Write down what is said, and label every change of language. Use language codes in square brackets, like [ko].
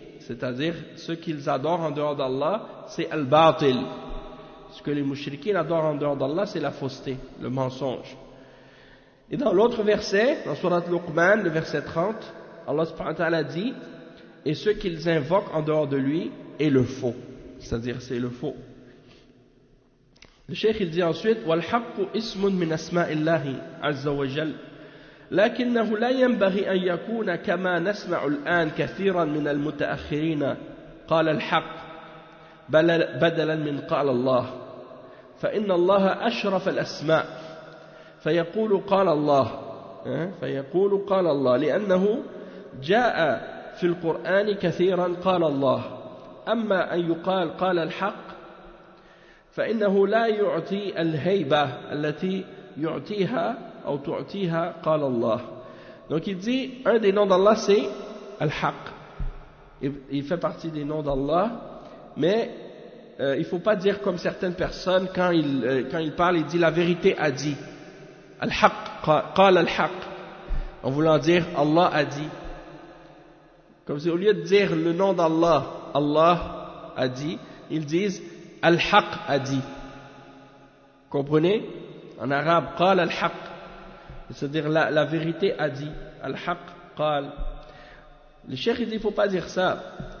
[fr] c'est-à-dire ce qu'ils adorent en dehors d'Allah, c'est al-batil. Ce que les mushrikins adorent en dehors d'Allah, c'est la fausseté, le mensonge. Et dans l'autre verset, dans Sourate Luqman, le verset 30, Allah subhanahu wa ta'ala dit, et ce qu'ils invoquent en dehors de lui est le faux. C'est-à-dire, c'est le faux. Le cheikh, il dit ensuite, [ar] والحق اسم من اسماء الله عز وجل لكنه لا ينبغي أن يكون كما نسمع الآن كثيرا من المتأخرين قال الحق بدلا من قال الله فإن الله أشرف الأسماء فيقول قال الله فيقول قال الله لأنه جاء في القرآن كثيرا قال الله أما أن يقال قال الحق فإنه لا يعطي الهيبة التي يعطيها أو تعطيها قال الله. [fr] Donc il dit, un des noms d'Allah c'est Al-Haq. Il fait partie des noms d'Allah, mais il ne faut pas dire comme certaines personnes, quand il parle, il dit la vérité a dit. [ar] Al-Haq, قال الحق. [fr] En voulant dire Allah a dit. Comme si au lieu de dire le nom d'Allah, Allah a dit, ils disent Al-Haq a dit. Comprenez? En arabe, [ar] قال الحق. [fr] C'est-à-dire la vérité a dit. Al-Haq, قال. Le cheikh dit, il ne faut pas dire ça.